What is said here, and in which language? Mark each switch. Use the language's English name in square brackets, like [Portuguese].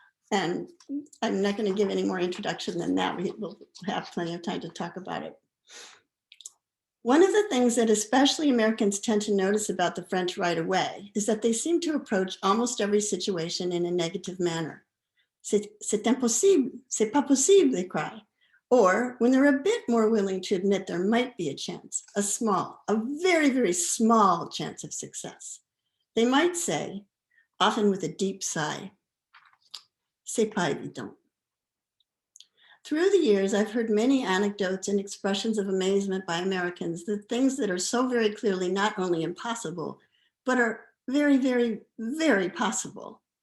[English] And I'm not going to give any more introduction than that. We'll have plenty of time to talk about it. One of the things that especially Americans tend to notice about the French right away is that they seem to approach almost every situation in a negative manner. [French] C'est impossible, c'est pas possible, [English] they cry. Or when they're a bit more willing to admit there might be a chance, a very, very small chance of success, they might say, often with a deep sigh, [French] c'est pas évident. [English] Through the years, I've heard many anecdotes and expressions of amazement by Americans that things that are so very clearly not only impossible, but are very, very, very possible,